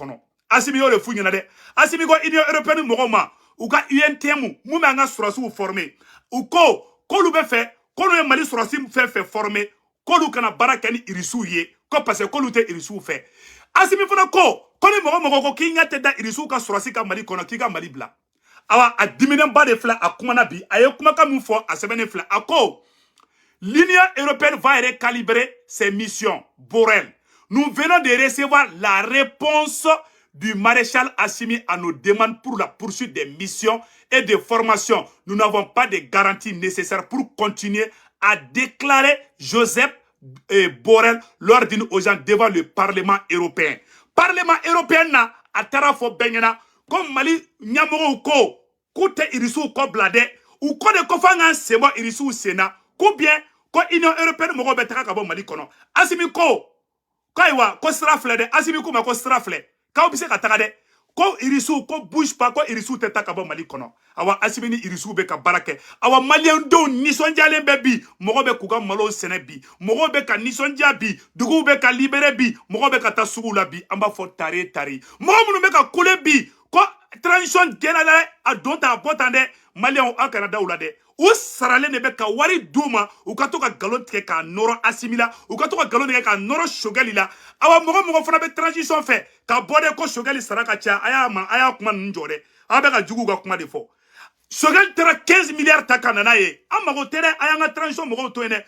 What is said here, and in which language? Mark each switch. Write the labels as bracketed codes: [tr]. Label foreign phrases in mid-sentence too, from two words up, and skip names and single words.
[bm] kɔnɔ Assimi y'o de f'u ɲɛna dɛ Assimi ko Union européenne mɔgɔw ma u ka UNTM mun bɛ an ka sɔrɔsiw former u ko k'olu bɛ fɛ k'olu ye Mali sɔrɔsi fɛn fɛn former k'olu kana baara kɛ ni irisiw ye ko [fr] parce que [bm] k'olu tɛ irisiw fɛ Assimi fana ko ni mɔgɔ ko k'i ɲɛ tɛ da irisiw ka sɔrɔsi ka Mali kɔnɔ k'i ka Mali bila awa a diminenba de filɛ a kumana bi a ye kumakan min fɔ a sɛbɛnnen filɛ a ko [fr] l'Union européenne va recalibrer ses missions Borrell nous venons de recevoir la réponse du maréchal Assimi à nos demandes pour la poursuite des missions et de formation. Nous n'avons pas de garanties nécessaires pour continuer à déclarer Joseph Borrell lors d'une audience devant le Parlement européen. [bm] Parlement européen na a taara fɔ bɛɛ ɲɛna ko Mali ɲɛmɔgɔw ko k'u tɛ irisiw kɔ bila dɛ u ko de ko f'an k'an sen bɔ irisiw sen na ko bien ko Union européenne mɔgɔw bɛ taga ka bɔ Mali kɔnɔ Assimi ko ayiwa ko sira filɛ dɛ Assimi ko ma ko sira filɛ k'aw bɛ se ka taga dɛ ko irisiw ko [fr] bouge pas [bm] ko irisiw tɛ taa ka bɔ Mali kɔnɔ awa Assimi ni irisiw bɛ ka baara kɛ awa maliyɛndenw nisɔndiyalen bɛ bi mɔgɔw bɛ k'u ka malo sɛnɛ bi mɔgɔw bɛ ka nisɔndiya bi duguw bɛ ka libéré bi mɔgɔw bɛ ka taa suguw la bi an b'a fɔ tare tare mɔgɔ minnu bɛ ka kule bi ko transition gɛnna dɛ a don tan a bɔ tan dɛ maliyɛnw aw kana da u la dɛ u saralen de bɛ ka wari d'u ma u ka to ka galon tigɛ k'a nɔrɔ Assimi la u ka to ka galon tigɛ k'a nɔrɔ Choguel la awa mɔgɔ fana bɛ transition fɛ ka bɔ dɛ ko Choguel sara ka ca a y'a kuma ninnu jɔ dɛ aw bɛ ka juguw ka kuma de fɔ Choguel taara 15 milliards ta ka nana ye an mago tɛ dɛ a y'an ka transition mɔgɔw to yen dɛ